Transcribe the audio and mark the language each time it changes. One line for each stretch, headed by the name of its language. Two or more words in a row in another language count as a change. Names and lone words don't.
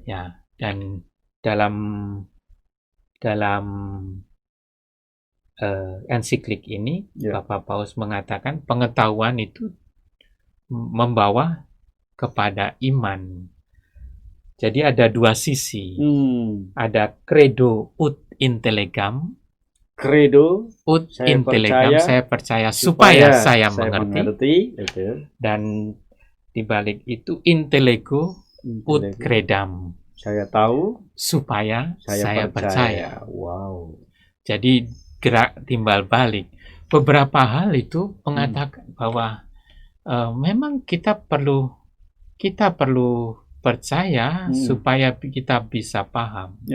Indonesian: Ya, dan dalam ensiklik ini Bapak Paus mengatakan pengetahuan itu membawa kepada iman. Jadi ada dua sisi. Ada
Latin: credo ut intellegam. Credo ut intellegam,
Indonesian: saya percaya supaya saya mengerti. Dan dibalik itu
Latin: intellego ut credam.
Indonesian: Saya tahu supaya saya percaya. Wow. Jadi gerak timbal balik. Beberapa hal itu mengatakan bahwa memang kita perlu percaya supaya kita bisa paham.